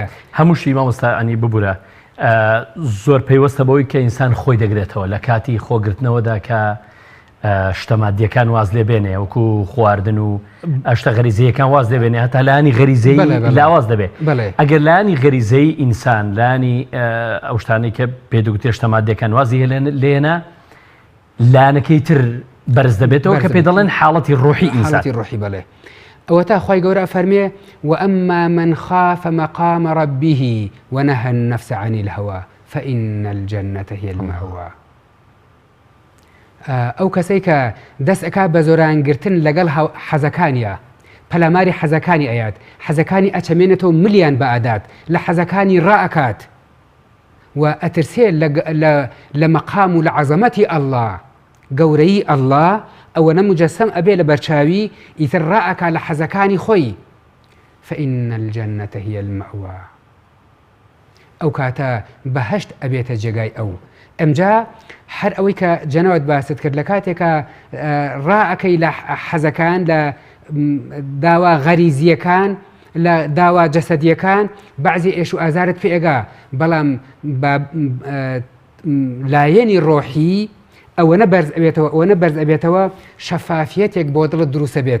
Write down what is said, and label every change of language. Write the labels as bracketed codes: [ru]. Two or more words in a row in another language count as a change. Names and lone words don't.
[ckb] هەمووشی مامۆستانی ببوورە زۆر پێیوەستە بەوەی کە ئینسان خۆی دەگرێتەوە لە کاتی خۆگرتنەوەدا کە شتە مادیەکان واز لێبێنێ وەکو خواردن و ئەشتە غەریزەیەکان واز دەبێنێ هەتا لایانی غەریزەی لاواز دەبێت. ئەگەر لایانی غەریزەی ئینسان لانی ئەو شتانەی کە پێدەگوتێ شتە مادیەکان وازی لێنە لایەنەکەی تر بەرز دەبێتەوە کە پێ دەڵێن حاڵەتی ڕۆحی ئینسان. حاڵەتی ڕۆحی بەڵێ. ئەوە تا خی گەورە فەرمێ [ar] وأما من خاف مقام ربه ونهى النفس عن الهوى فإن الجنة هي المأوى. [ckb] ئەو کەسەی کە دەست ئەکا بە زۆرانگرتن لەگەڵ حەزەکانیە پەلاماری حەزەکانی ئەیات حەزەکانی ئەچەمێنێتەوە ملیان بە ئادات لە حەزەکانی ڕائەکات و ئەترسێ لە مەقام و لە عەزەمەتی ئەڵڵا گەورەی ئەڵڵا ئەوە نەموجەسەم ئەبێ لە بەرچاوی ئیتر ڕائەکا لە حەزەکانی خۆی [ar] فإن الجنة هي المأوى. [ckb] ئەو کاتە بەهەشت ئەبێتە جێگای ئەو. ئەمجا هەر ئەوەی کە جەنەوەت باست کرد لە کاتێکە ڕائەکەی لە حەزەکان لە داوا غەریزیەکان لە داوا جەسەدیەکان بەعزی ئێش و ئازارت پێگا بەڵام لایەنی ڕۆحی ئەوە بەرز ئەبێتەوە شەفافیەتێک بۆ دڵت دروستە بێت.